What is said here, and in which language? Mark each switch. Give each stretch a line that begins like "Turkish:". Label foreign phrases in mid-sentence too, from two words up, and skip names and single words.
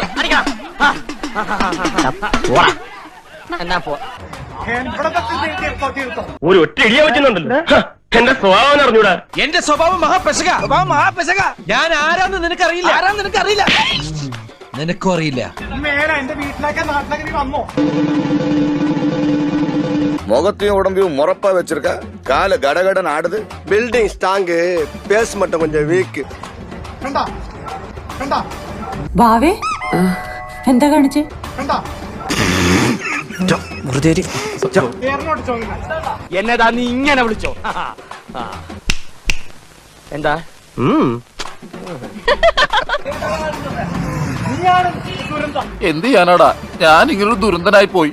Malayalam: അടിക്കാം. എന്നാ പോ. ഒരു ഒറ്റ ഇടിയ വെക്കുന്നുണ്ടല്ലോ. എന്റെ സ്വഭാവം അറിഞ്ഞൂടാ. എന്റെ സ്വഭാവം മഹാപെശക. ഞാൻ ആരാന്ന് നിനക്കറിയില്ല. നിനക്കും അറിയില്ല. എന്റെ വീട്ടിലേക്ക് നാട്ടിലേക്ക് നീ വന്നോ?
Tamil: முகத்தையும் உடம்பையும் முறப்பா வச்சிருக்க, கால கடகடன் ஆடுது.
English: building strong,
Tamil: பேஸ் மட்டும் கொஞ்சம் வீக்.
Malayalam: കണ്ടാ കണ്ടാ ബാവേ, എന്താ കാണിച്ചേ? കണ്ടാ എന്നതാ നീ ഇങ്ങനെ വിളിച്ചോ? എന്താ എന്ത് ചെയ്യാനാടാ, ഞാൻ ഇങ്ങനൊരു ദുരന്തനായി പോയി.